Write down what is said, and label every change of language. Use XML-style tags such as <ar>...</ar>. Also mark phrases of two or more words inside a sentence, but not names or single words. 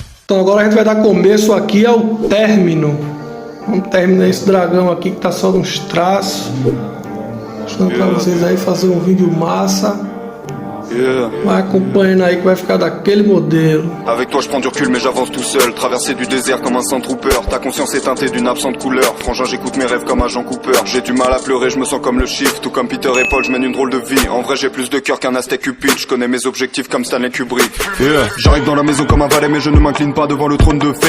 <pt>Então agora a gente vai dar começo aqui ao término. Vamos terminar esse dragão aqui que tá só nos traços. Mostrando pra vocês aí fazer um vídeo massa. Vai acompanhando aí que vai ficar daquele modelo.</pt> <fr>Avec toi je prends du recul mais j'avance tout seul. Traverser du désert comme un Sandtrooper. Ta conscience est teintée d'une absente couleur. Frangin j'écoute mes rêves comme un Jean Cooper. J'ai du mal à pleurer, je me sens comme le chiffre. Tout comme Peter et Paul, je mène une drôle de vie. En vrai j'ai plus de cœur qu'un Aztec Cupid. Je connais mes objectifs comme Stanley Kubrick. J'arrive dans la maison comme un valet mais je ne m'incline pas devant le trône de fer.</fr>